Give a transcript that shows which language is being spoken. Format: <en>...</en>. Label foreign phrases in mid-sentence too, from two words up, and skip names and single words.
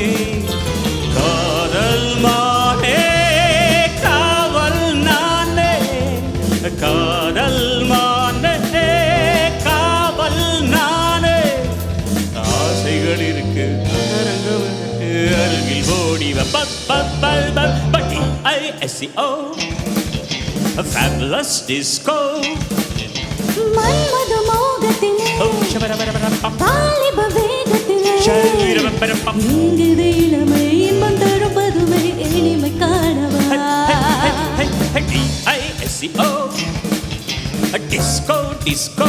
<ta>காதல் மானே காவல் நானே, காதல் மானே காவல் நானே. ஆசைகள் இருக்கு அருகில் ஓடிவ</ta> <en>DISCO, a fabulous disco.</en> <ta>மன்மத மோகத்திலே வாலிப வேகத்திலே எங்குது இளமை இன்பம் தரும் பதுமை இனிமை காணவா.</ta> <en>DISCO, disco, disco.</en>